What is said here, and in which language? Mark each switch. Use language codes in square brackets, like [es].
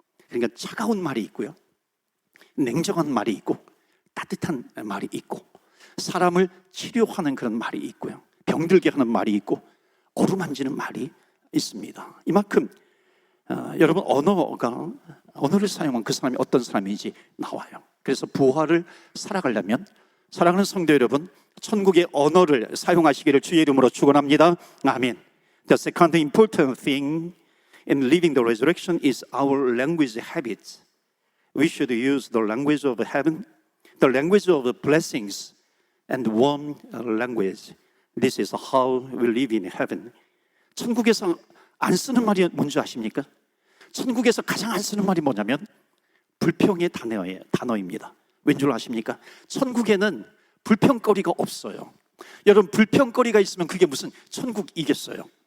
[ko] 그러니까 차가운 말이 있고요, 냉정한 말이 있고 따뜻한 말이 있고 사람을 치료하는 그런 말이 있고요, 병들게 하는 말이 있고 어루만지는 말이 있습니다. 이만큼 여러분 언어를 사용한 그 사람이 어떤 사람인지 나와요. 그래서 부활을 살아가려면 사랑하는 성도 여러분, 천국의 언어를 사용하시기를 주의 이름으로 축원합니다. 아멘. [en] The second important thing in living the resurrection is our language habits. We should use the language of heaven, the language of blessings, and warm language. This is how we live in heaven. [ko] 천국에서 안 쓰는 말이 뭔지 아십니까? 천국에서 가장 안 쓰는 말이 뭐냐면 불평의 단어입니다. 왠 줄 아십니까? 천국에는 불평거리가 없어요. 여러분 불평거리가 있으면 그게 무슨 천국이겠어요?